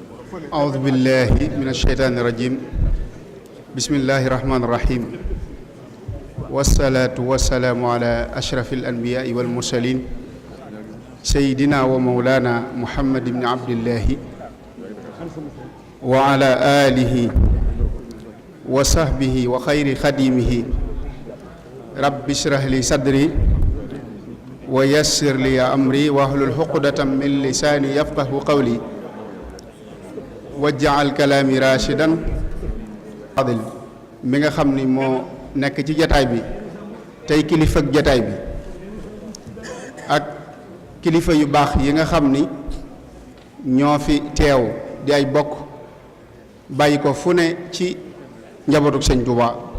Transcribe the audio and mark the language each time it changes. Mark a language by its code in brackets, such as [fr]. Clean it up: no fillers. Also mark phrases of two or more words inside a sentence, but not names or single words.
[ar] أعوذ بالله من الشيطان الرجيم بسم الله الرحمن الرحيم والصلاة والسلام على أشرف الأنبياء والمرسلين سيدنا ومولانا محمد بن عبد الله وعلى آله وصحبه وخير خديمه رب اشرح لي صدري ويسر لي أمري واحلل عقدة من لساني يفقه قولي واجعل كلامي راشدا [wo] fadil mi nga xam ni moo nekk ci jataay bi tey kilifa ak jataay bi ak kilifa yu baax yi nga xam ni ñoo fi teew di ay bokk bàyyi ko fu ne ci njabootuk sëñ Tuubaa